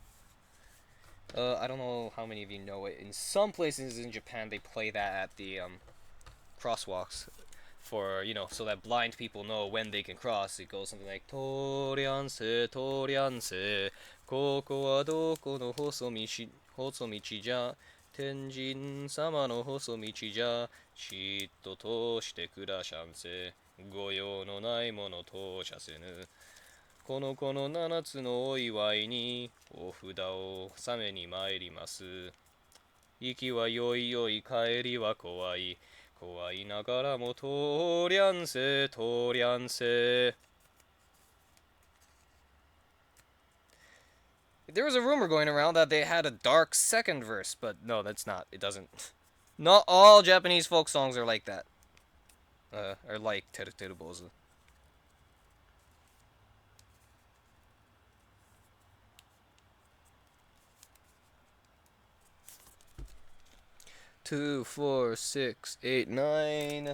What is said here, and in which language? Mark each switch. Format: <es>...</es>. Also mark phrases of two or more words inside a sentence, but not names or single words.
<en>I don't know how many of you know it. In some places in Japan, they play that at the crosswalks for, you know, so that blind people know when they can cross. It goes something like</en> <ja>通りゃんせ、通りゃんせ、ここはどこの細道じゃ天神様の細道じゃちっと通してくだしゃんせ御用のないもの通しゃせぬこの子の七つのお祝いにお札を納めに参ります行きはよいよい帰りは怖い怖いながらも通りゃんせ通りゃんせ</ja> <en>There was a rumor going around that they had a dark second verse, but no, that's not. It doesn't. Not all Japanese folk songs are like that. Are like Teru Teru Bozu. Two, four, six, eight, nine.</en>